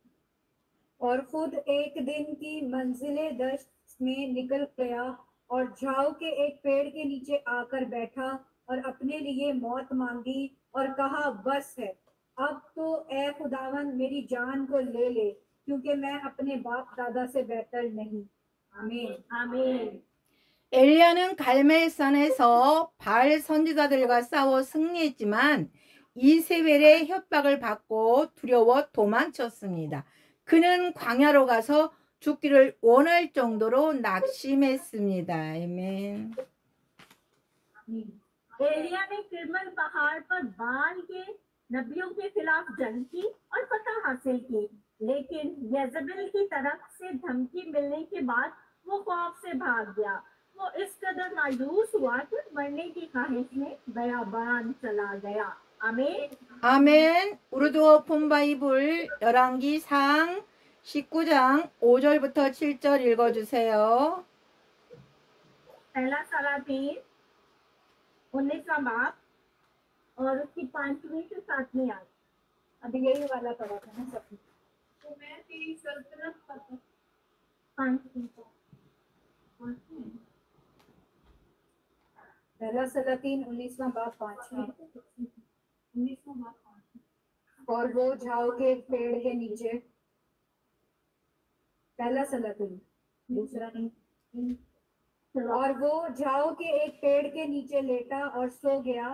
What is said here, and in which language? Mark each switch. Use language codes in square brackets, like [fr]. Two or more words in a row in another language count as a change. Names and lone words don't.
[ur] اور خود ایک دن کی منزلے دشت میں نکل گیا اور جھاؤ کے ایک پیڑ کے نیچے آکر بیٹھا اور اپنے لیے موت مانگی اور کہا بس ہے، اب تو اے خداوند میری جان کو لے لے، کیونکہ میں اپنے باپ دادا سے بہتر نہیں. آمین. آمین. [ko] 엘리야는 갈멜산에서 바알 선지자들과 싸워 승리했지만 이세벨의 협박을 받고 두려워 도망쳤습니다. 그는 광야로 가서 죽기를 원할 정도로 낙심했습니다. 아멘. [ur] ایلیاہ نے کرمل پہاڑ پر بعل کے نبیوں کے خلاف جنگ کی اور فتح حاصل کی، لیکن ایزبل کی طرف سے دھمکی ملنے کے بعد وہ خوف سے بھاگ گیا. وہ اس قدر مایوس ہوا کہ مرنے کی خواہش میں بیابان چلا گیا. آمین. [ko] 아멘. 우르드워 폰바이블 열왕기상 19장 5절부터 7절 읽어주세요. [ur] پہلا سلاطین 19واں باب اور اس کی 5ویں سے 7ویں آیت. ابھی یہی والا پڑھا تھا نا سب. تو میں تیری سلطنت پر 5ویں پہلا سلاطین 19واں باب 5 اور وہ جھاؤ کے ایک پیڑ کے نیچے، پہلا سلاطین دوسرا نہیں، اور وہ جھاؤ کے ایک پیڑ کے نیچے لیٹا اور سو گیا.